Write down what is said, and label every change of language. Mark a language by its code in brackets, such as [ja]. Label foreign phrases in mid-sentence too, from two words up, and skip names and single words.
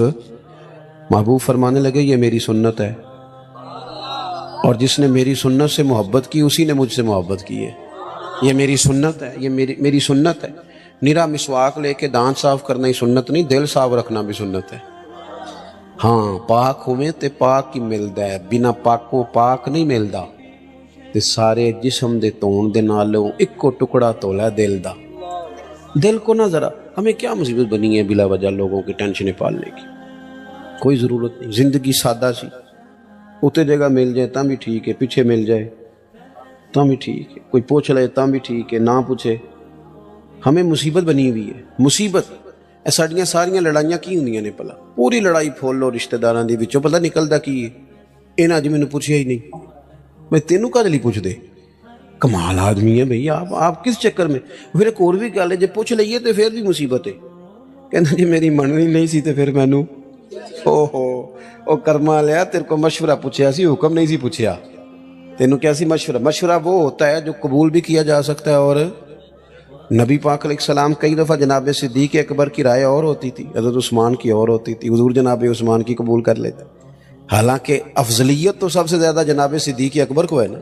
[ur] محبوب فرمانے لگے یہ میری سنت ہے، اور جس نے میری سنت سے محبت کی اسی نے مجھ سے محبت کی ہے۔ یہ میری سنت ہے، یہ میری سنت ہے۔ نرا مسواک لے کے دانت صاف کرنا ہی سنت نہیں، دل صاف رکھنا بھی سنت ہے۔ [pa] ہاں پاک ہوئے تے پاک ہی ملدا ہے، بنا پاکوں پاک نہیں ملدا۔ تے سارے جسم دے تون دے نالوں اکو ٹکڑا تولا ہے دل دا۔ [ur] دل کو نہ ذرا، ہمیں کیا مصیبت بنی ہے بلا وجہ لوگوں کی ٹینشنیں پالنے کی، کوئی ضرورت نہیں۔ زندگی سادہ سی، اتنے جگہ مل جائے تاں بھی ٹھیک ہے، پیچھے مل جائے تاں بھی ٹھیک ہے، کوئی پوچھ لے تاں بھی ٹھیک ہے، نہ پوچھے۔ ہمیں مصیبت بنی ہوئی ہے، مصیبت۔ [pa] ساڈیاں ساریاں لڑائیاں کی ہوندیاں نے پلا، پوری لڑائی پھول لو رشتہ داراں دی وچوں، پتہ نکلدا کی ہے، انہاں اج مینوں پوچھیا ہی نہیں، میں تینوں کدے لئی پوچھ دے؟ [ur] کمال آدمی ہے بھئی آپ کس چکر میں؟ [pa] پھر ایک اور بھی گل ہے، جے پوچھ لئیے تو پھر بھی مصیبت ہے۔ کہنا جی میری مننی نہیں سی تے پھر مینوں او کرما لیا، تیرے کو مشورہ پوچھیا سی، حکم نہیں سی پوچھیا۔ تینوں کیا سی مشورہ؟ [ur] مشورہ وہ ہوتا ہے جو قبول بھی کیا جا سکتا ہے، اور نبی پاک [ar] علیہ السلام [ur] کئی دفعہ جناب صدیق اکبر کی رائے اور ہوتی تھی، حضرت عثمان کی اور ہوتی تھی، حضور جناب عثمان کی قبول کر لیتے، حالانکہ افضلیت تو سب سے زیادہ جناب صدیق اکبر کو ہے نا۔